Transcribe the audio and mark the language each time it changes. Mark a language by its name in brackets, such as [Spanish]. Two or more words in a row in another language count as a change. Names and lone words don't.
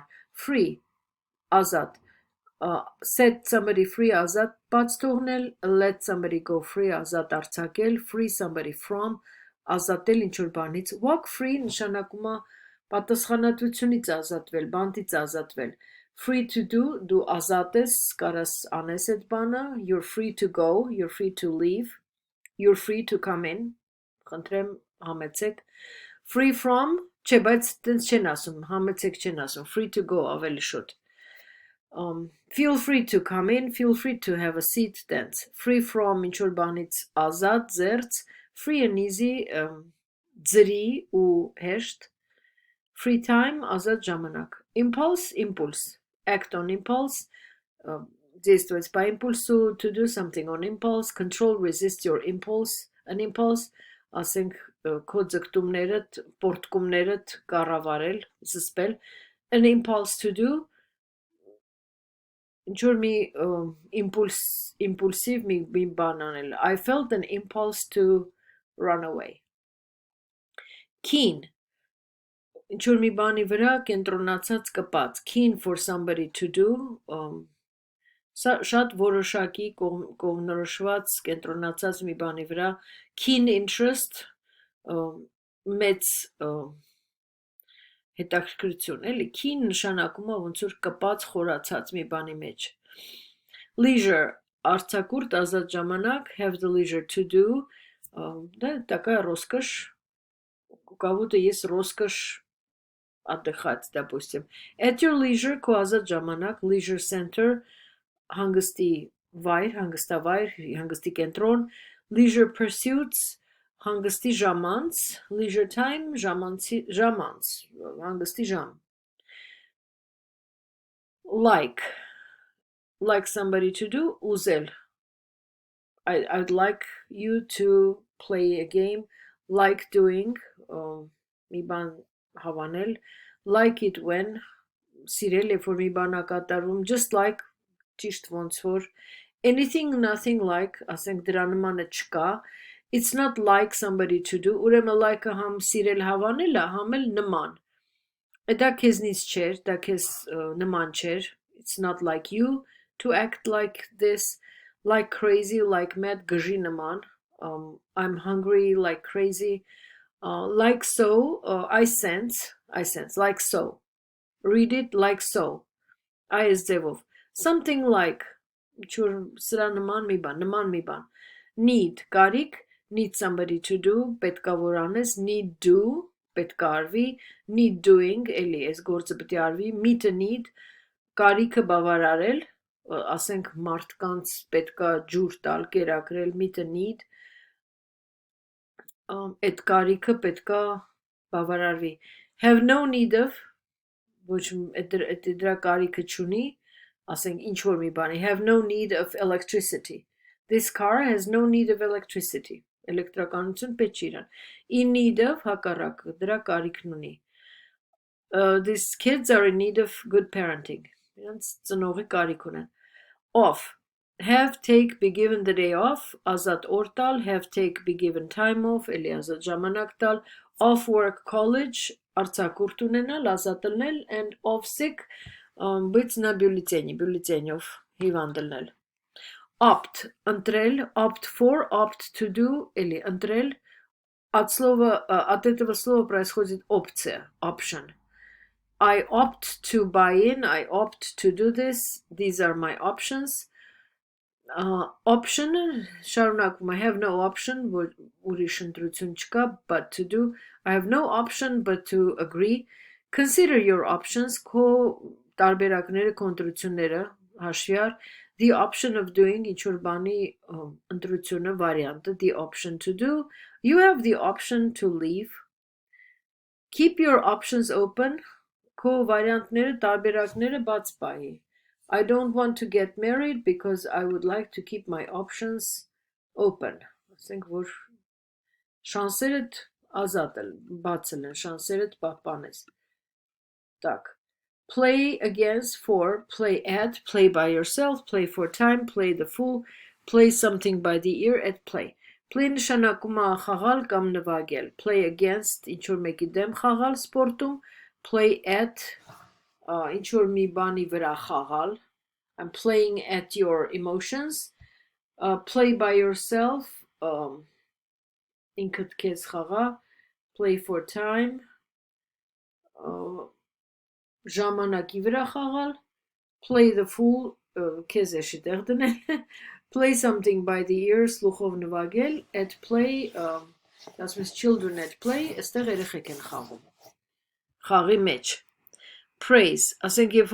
[English] free, ազատ, set somebody free, [Armenian] ազատ բաց թողնել, [English] let somebody go free, [Armenian] ազատ արձակել, [English] free somebody from, [Armenian] ազատել ինչ-որ բանից, [English] walk free [Armenian] նշանակում է պատասխանատվությունից ազատվել, բանտից ազատվել, [English] free to do, [Armenian] դու ազատ ես, կարաս անես այդ բանը, [English] you're free to go, you're free to leave, you're free to come in, [Armenian] խնդրեմ համեցեք, [English] free from, [Armenian] չէ, բայց տենց չեն ասում, համեցեք չեն ասում, [English] free to go [Armenian] ավելի շուտ, [English] feel free to come in, feel free to have a seat, [Armenian] տենց, [English] free from [Armenian] ինչ-որ բանից ազատ, զերծ, [English] free and easy, [Armenian] ձրի ու հեշտ, [English] free time, [Armenian] ազատ ժամանակ, [English] impulse, impulse, act on impulse, [Russian] действовать по импульсу, [English] to do something on impulse, control, resist your impulse, an impulse, [Armenian] ասենք քո ձգտումներդ, պորտկումներդ կառավարել, զսպել, [English] an impulse to do, [Armenian] ինչ-որ մի impulsive մի բան անել, [English] I felt an impulse to run away. Keen, [Armenian] ինչ-որ մի բանի վրա կենտրոնացած կպած, [English] keen for somebody to do, [Armenian] շատ որոշակի կողմնորոշված կենտրոնացած մի բանի վրա, [English] keen interest, [Armenian] մեծ հետաքրքրություն, էլի, keen նշանակում է ոնց որ կպած խորացած մի բանի մեջ. Leisure, արձակուրդ, ազատ ժամանակ, [English] have the leisure to do, [Russian] да, такая роскошь, у кого-то есть роскошь отдыхать, допустим. [English] At your leisure, [Armenian] քո ազատ ժամանակ, [English] leisure center, [Armenian] հանգստի վայր, հանգստավայր, հանգստի կենտրոն, [English] leisure pursuits, [Armenian] հանգստի ժամանց, [English] leisure time, [Armenian] ժամանց, հանգստի ժամ. [English] like somebody to do, uzel. I'd like you to play a game, like doing, [Armenian] մի բան հավանել, [English] like it when, [Armenian] սիրել երբ որ մի բան ա կատարվում, [English] just like, [Armenian] ճիշտ ոնց որ, [English] anything, nothing like, [Armenian] ասենք դրա նմանը չկա, [English] it's not like somebody to do, [Armenian] ուրեմն like-ը համ սիրել հավանել ա, համ էլ նման, դա քեզնից չէր, դա քեզ նման չէր, [English] it's not like you to act like this, like crazy, like mad, [Armenian] գժի նման, [English] I'm hungry like crazy, like so, I sense, like so, read it like so, [Armenian] այս ձևով, [English] something like, [Armenian] սրա նման մի բան, need, կարիք, [English] need somebody to do, [Armenian] պետքա որ անես, [English] need do, [Armenian] պետքա արվի, [English] need doing, [Armenian] էլի այս գործը պետք է արվի, [English] meet a need, [Armenian] կարիքը բավարարել, ասենք մարդկանց պետքա ջուր տալ, կերակրել, [English] meet a need, [Armenian] այդ կարիքը պետքա բավարարվի, [English] have no need of, [Armenian] ոչ դրա կարիքը չունի, ասենք ինչ որ մի բանի, [English] have no need of electricity, this car has no need of electricity, [Armenian] էլեկտրականություն պետք չի իրան, [English] in need of, [Armenian] հակառակ, դրա կարիքն ունի, [English] these kids are in need of good parenting, [Armenian] իրանց ծնողի կարիք ունեն, [English] off, have, take, be given the day off, [Armenian] ազատ օր տալ, [English] have, take, be given time off, [Armenian] էլի ազատ ժամանակ տալ, [English] off work, college, [Armenian] արձակուրդ ունենալ, ազատ լնել, [English] and off sick, [Polish] być na [Armenian] բյուլետենով հիվանդ լնել, opt, ընտրել, [English] opt for, opt to do, [Armenian] էլի ընտրել, [Russian] от этого слова происходит опция, [English] option, I opt to buy in, I opt to do this, these are my options, option, շարունակվում, I have no option, [Armenian] ուրիշ ընտրություն չկա, [English] but to do, I have no option but to agree, consider your options, [Armenian] քո տարբերակները, քո ընտրությունները, հաշվի առ, [English] the option of doing, [Armenian] ինչ որ բանի ընտրությունը, վարիանտը, [English] the option to do, you have the option to leave, keep your options open, [Armenian] քո վարիանտները, տարբերակները բաց պահի, [English] I don't want to get married because I would like to keep my options open, [Armenian] ասենք որ շանսերդ ազատ են, բաց են, շանսերդ պահպանես, [Russian] так, [English] play against, for, play at, play by yourself, play for time, play the fool, play something by the ear, at play, play [Armenian] նշանակում է խաղալ կամ նվագել, [English] play against, [Armenian] ինչ որ մեկի դեմ խաղալ սպորտում, [English] play at, [Armenian] ինչ որ մի բանի վրա խաղալ, [English] I'm playing at your emotions, play by yourself, [Armenian] ինքդ քեզ խաղա, [English] play for time, [Armenian] ժամանակի վրա խաղալ, [English] play the fool, [Armenian] քեզ էշի տեղ դնել, [English] play something by the ear, [Armenian] սլուխով նվագել, [English] at play, [Armenian] ասում ես [English] children at play, [Armenian] այստեղ երեխեք են խաղում, խաղի մեջ, praise, ասենք երբ